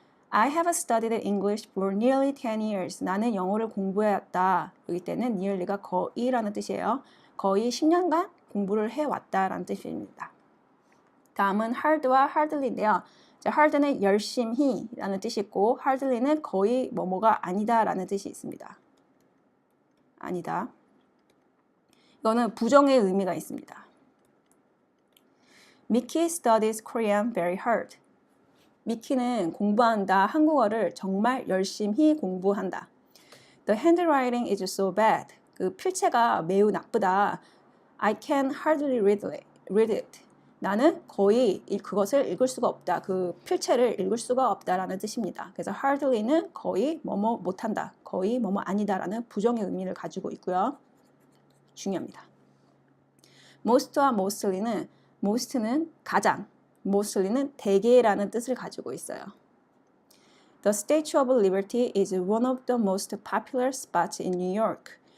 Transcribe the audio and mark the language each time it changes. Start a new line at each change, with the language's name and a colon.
English: I have studied English for nearly 10 years.
Korean: 나는 영어를 공부해왔다. 여기 때는 nearly가 거의라는 뜻이에요. 거의 10년간 공부를 해왔다라는 뜻입니다. 다음은 hard와 hardly인데요. hard는 열심히라는 뜻이 있고 hardly는 거의 뭐뭐가 아니다라는 뜻이 있습니다. 아니다. 이거는 부정의 의미가 있습니다.
English: Mickey studies Korean very hard.
Korean: 미키는 공부한다. 한국어를 정말 열심히 공부한다.
English: The handwriting is so bad.
Korean: 그 필체가 매우 나쁘다.
English: I can hardly read it.
Korean: 나는 거의 그것을 읽을 수가 없다. 그 필체를 읽을 수가 없다라는 뜻입니다. 그래서 hardly는 거의 뭐뭐 못한다. 거의 뭐뭐 아니다라는 부정의 의미를 가지고 있고요. 중요합니다. most와 most는 가장, mostly는 대개라는 뜻을 가지고 있어요.
English: The Statue of Liberty is one of the most popular spots in New York.